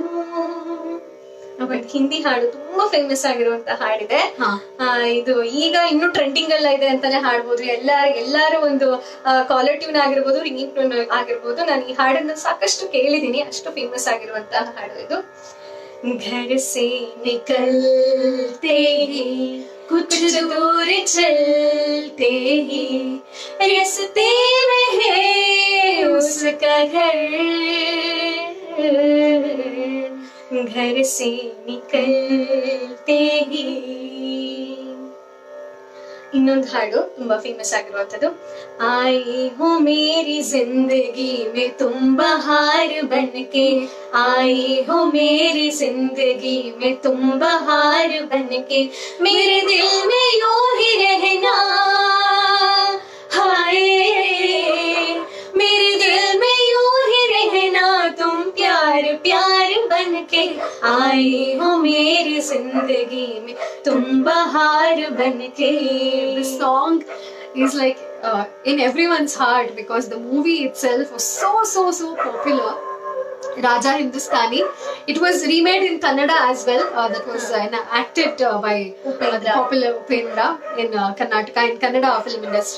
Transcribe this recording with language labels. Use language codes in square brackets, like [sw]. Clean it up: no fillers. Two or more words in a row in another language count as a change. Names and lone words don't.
[kn] ಬಟ್ ಹಿಂದಿ ಹಾಡು ತುಂಬಾ ಫೇಮಸ್ ಆಗಿರುವಂತ ಹಾಡಿದೆ. ಇದು ಈಗ ಇನ್ನು ಟ್ರೆಂಡಿಂಗ್ ಎಲ್ಲ ಇದೆ ಅಂತಾನೆ ಹಾಡ್ಬೋದು. ಎಲ್ಲಾರು ಒಂದು [en] caller tune [kn] ಆಗಿರ್ಬೋದು, [en] ringing tune [kn] ಆಗಿರ್ಬೋದು. ನಾನು ಈ ಹಾಡನ್ನ ಸಾಕಷ್ಟು ಕೇಳಿದೀನಿ, ಅಷ್ಟು ಫೇಮಸ್ ಆಗಿರುವಂತ ಹಾಡು ಇದು. [hi] घर से निकलते ही कुछ दूर चलते ही रास्ते में है उसका घर. घर से निकलते ही. [kn] ಇನ್ನೊಂದು ಹಾಡು ತುಂಬಾ ಫೇಮಸ್ ಆಗಿರುವಂತದ್ದು. [hi] आई हो मेरी जिंदगी में तुम बहार बनके, आई हो मेरी जिंदगी में तुम बहार बनके, मेरे दिल में यूं ही रहना, हाय मेरे दिल में यूं ही रहना, तुम प्यार प्यार बनके, आई हो मेरी जिंदगी में तुम बहार बनके. [en] The song is like in everyone's heart because the movie itself was so popular. Raja Hindustani. It was remade in Kannada as well. That was acted by the popular Upendra in Karnataka, in Kannada film industry.